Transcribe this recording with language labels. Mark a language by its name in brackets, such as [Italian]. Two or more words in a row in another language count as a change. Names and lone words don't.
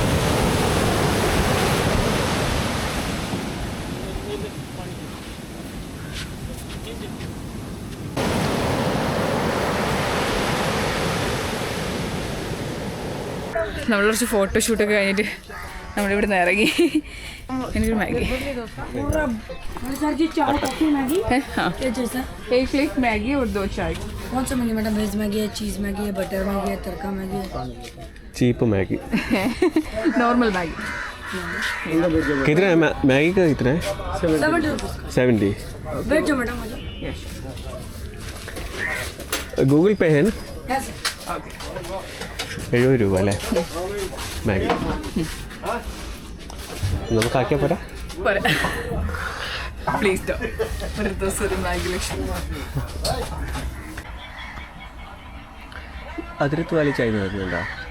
[Malayalam] നമ്മൾ കുറച്ച് ഫോട്ടോഷൂട്ടൊക്കെ കഴിഞ്ഞിട്ട് നമ്മളിവിടെ നിന്ന് ഇറങ്ങി. എനിക്കൊരു മാഗി. [Hindi] एक प्लेट मैगी और 2 चाय. कौन सा मैगी मैडम? वेज मैगी है, चीज़ मैगी है, बटर मैगी है, तड़का मैगी है. चीप मैगी. नॉर्मल मैगी. कितना है मैगी का? कितना है? 70. बैठो मैडम. गूगल पे है ना? यस. [Malayalam] 70 രൂപ അല്ലേ മാഗി? നമുക്ക് ആക്കിയാൽ പോരാ? പ്ലീസ് ഡോ. ഒരു ദിവസം ഒരു മാഗി ലക്ഷ്യം. [Hindi] अदरक वाली चाय [Malayalam] വരുന്നുണ്ടോ?